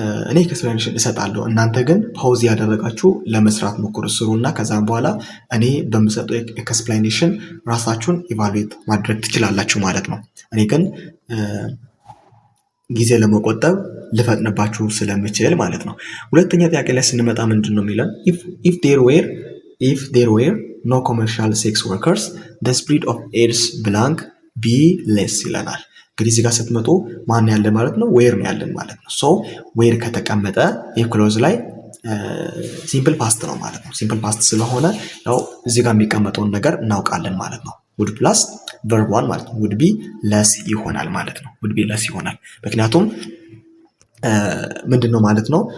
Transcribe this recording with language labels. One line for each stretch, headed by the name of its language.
Amharic: እኔ ኤክስፕላኔሽን እሰጣለሁ፣ እናንተ ግን ፓውዝ ያደረጋችሁ ለመስራት ሞክሩ፣ ስሩና ከዛም በኋላ እኔ በምሰጠው ኤክስፕላኔሽን ራሳችሁን ኢቫሉዌት ማድረግ ትችላላችሁ ማለት ነው። እኔ ግን ጊዜ ለመቆጠብ ልፈጥንባችሁ ስለምችል ማለት ነው። ሁለተኛ ጥያቄ ላይ ስንመጣ ምንድን ነው የሚለን?
English: if there were no commercial sex workers the spread of AIDS blank be less
Amharic: ይለናል። እንግዲህ እዚህ ጋር ስትመጡ ማን ያለን ማለት ነው? ዌር ነው ያለን ማለት ነው። ሶ ዌር ከተቀመጠ የክሎዝ ላይ ሲምፕል ፓስት ነው ማለት ነው። ሲምፕል ፓስት ስለሆነ ያው እዚህ ጋር የሚቀመጠውን ነገር እናውቃለን ማለት ነው። ውድ ፕላስ ቨርብ ዋን ማለት ነው። ውድ ቢ ለስ ይሆናል ማለት ነው። ውድ ቢ ለስ ይሆናል ምክንያቱም ምንድን ነው ማለት ነው?